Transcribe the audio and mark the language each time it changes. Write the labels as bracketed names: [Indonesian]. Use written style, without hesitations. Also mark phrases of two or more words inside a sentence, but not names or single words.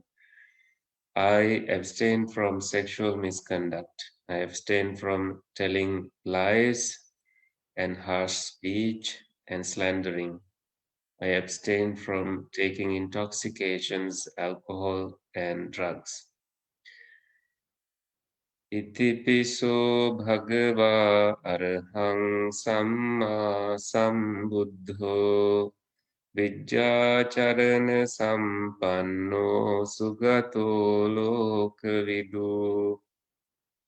[English] I abstain from sexual misconduct. I abstain from telling lies and harsh speech and slandering. I abstain from taking intoxications, alcohol, and drugs. [Pali] Itipiso bhagava arhang samma sambuddho vijjācarana sampanno sugato lokavidu.